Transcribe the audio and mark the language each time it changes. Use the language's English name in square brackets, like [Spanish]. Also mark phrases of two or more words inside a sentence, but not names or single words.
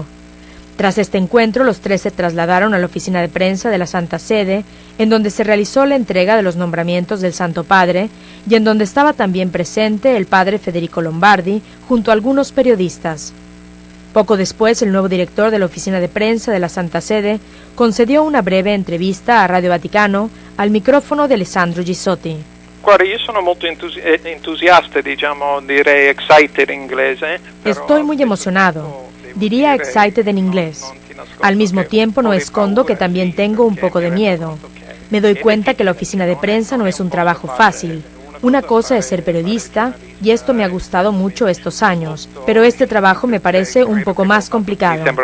[Spanish] Tras este encuentro, los tres se trasladaron a la Oficina de Prensa de la Santa Sede, en donde se realizó la entrega de los nombramientos del Santo Padre y en donde estaba también presente el padre Federico Lombardi junto a algunos periodistas. Poco después, el nuevo director de la Oficina de Prensa de la Santa Sede concedió una breve entrevista a Radio Vaticano al micrófono de Alessandro Gisotti. [Italian] Guarda, io sono molto entusiasta, direi excited in inglese. [Spanish] Estoy muy emocionado, diría excited en inglés. Al mismo tiempo no escondo que también tengo un poco de miedo. Me doy cuenta que la oficina de prensa no es un trabajo fácil. Una cosa es ser periodista, y esto me ha gustado mucho estos años, pero este trabajo me parece un poco más complicado.